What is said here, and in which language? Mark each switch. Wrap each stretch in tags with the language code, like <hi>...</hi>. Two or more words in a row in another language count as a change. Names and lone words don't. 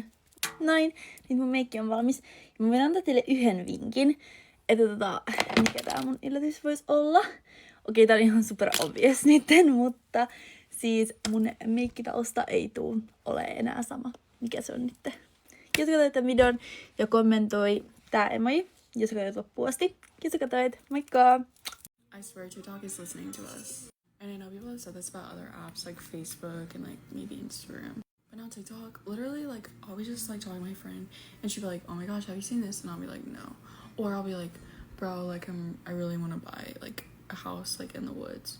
<fi>Näin, nyt mun meikki on valmis. Ja mä voin antaa teille yhden vinkin, että mikä tää mun yllätys voisi olla. Okei, tää on ihan</fi> <en>super obvious</en> <fi>nytten, mutta siis mun meikkitausta ei ole enää sama. Mikä se on nyt? Jos katsoit tämän videon ja kommentoi tää emoji, jos katsoit loppuun asti. Jos katsoit, moikka!</fi> <en>I swear TikTok is listening to us. And I know people have said this about other apps like Facebook and like maybe Instagram. But now TikTok, literally, like, I'll be just, like, talking to my friend, and she'll be like, oh my gosh, have you seen this? And I'll be like, no. Or I'll be like, bro, like, I really want to buy, like, a house, like, in the woods.</en>